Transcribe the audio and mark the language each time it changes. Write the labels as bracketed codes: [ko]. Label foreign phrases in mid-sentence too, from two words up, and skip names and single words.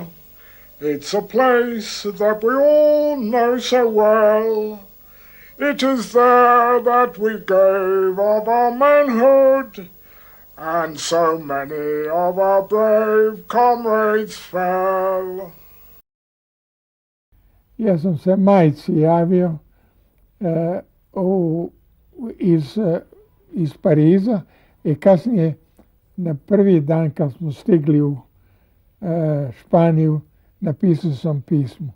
[en] It's a place that we all know so well. It is there that we gave of our manhood, and so many of our brave comrades fell. [sr] Ja sam se majci javio iz Pariza i kasnije na prvi dan kad smo stigli u Španiju napisao sam pismo.